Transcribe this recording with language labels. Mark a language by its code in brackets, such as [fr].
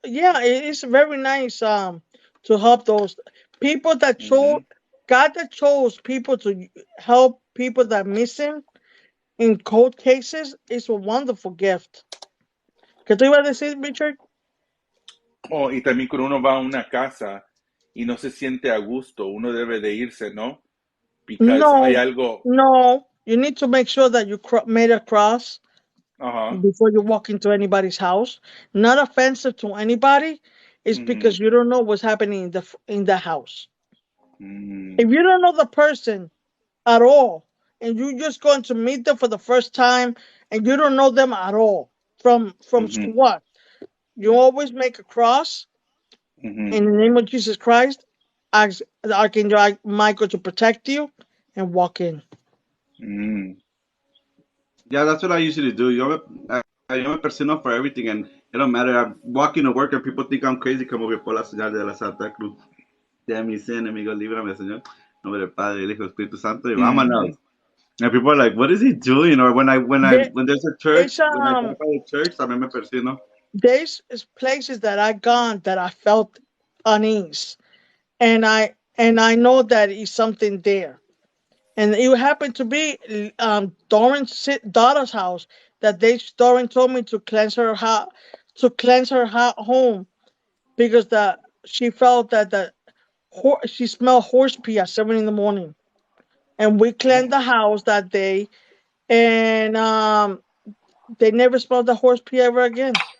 [en] Yeah, it is very nice to help those people that chose Ujú. God, that chose people to help people that missing in cold cases is a wonderful gift. [es] ¿Qué te iba a decir, Richard? Oh, y también cuando uno va a una casa y no se siente a gusto, uno debe de irse, ¿no? [en] Because hay [es] No, algo... no. [en] You need to make sure that you made a cross Ajá. before you walk into anybody's house. Not offensive to anybody. It's Ujú. because you don't know what's happening in the house. Mm, If you don't know the person at all, and you just going to meet them for the first time, and you don't know them at all from ujú, what, you always make a cross ujú, in the name of Jesus Christ. Ask the Archangel Michael to protect you, and walk in. mm. Yeah, that's what I usually do. Yo me persino for everything, and it don't matter. I'm walking to work, and people think I'm crazy. [es] Como que por la señal de la Santa Cruz. De mis enemigos, líbrame, Señor. En nombre del Padre, del Hijo, del Espíritu Santo, y Mhm. vámonos. [en] And people are like, "What is he doing?" Or There, when there's a it's church, when I drive by the church, también me persino. there's places that I gone that I felt unease, and I know that is something there. And it happened to be Doran's daughter's house that Doran told me to cleanse her home because she felt that she smelled horse pee at 7 in the morning, and we cleaned the house that day, and they never smelled the horse pee ever again.